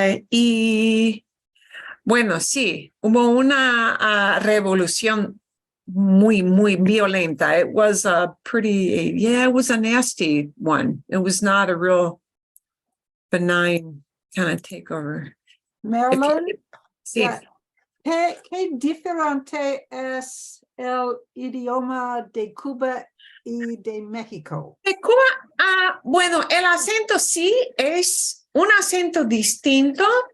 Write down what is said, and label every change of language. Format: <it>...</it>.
<es>Y bueno, sí, hubo una revolución muy, muy violenta.</es> <en>It was a it was a nasty one. It was not a real benign kind of takeover. Marilyn,</en> <es>Sí. ¿qué diferente es el idioma de Cuba y de México? De Cuba, bueno, el acento sí es un acento distinto.</es>